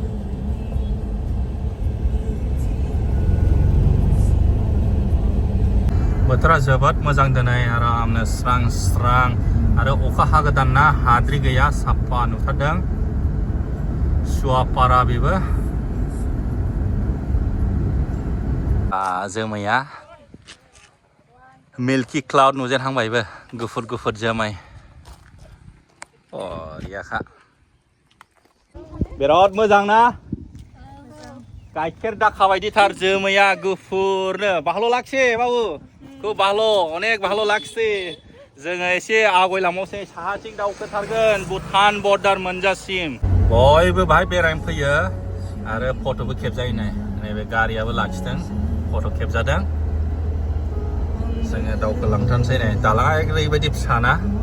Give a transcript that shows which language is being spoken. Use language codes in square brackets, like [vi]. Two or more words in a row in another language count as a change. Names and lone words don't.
[brx] बोथोरा जोबोद मोजां दिनै आरामनो स्रां स्रां आरो अखा हागोदान ना हाद्रि गैया साफा नुथारदों सुवापारा बेबो जोमैया [en] milky cloud [brx] नुजेनहांबायबो गुफुर गुफुर जोमै बरियाखा बिराद मोजां ना गाइखेर दाखा बायदिथार जोमैया गुफुरनो [bn] ভালো লাগছে বাবু খুব ভালো অনেক ভালো লাগছে [brx] जोङो एसे आवगायलांबावसै साहाथिं दावखोथारगोन भुटान बर्डार मोनजासिम बयबो बाहाय बेरायनो फैयो आरो फट'बो खेबजायो नैबे गारियाबो लाखिदों फट' खेबजादों जोङो दावखोलांथारनोसै नै दालाङा ओरैबायदि फिसाना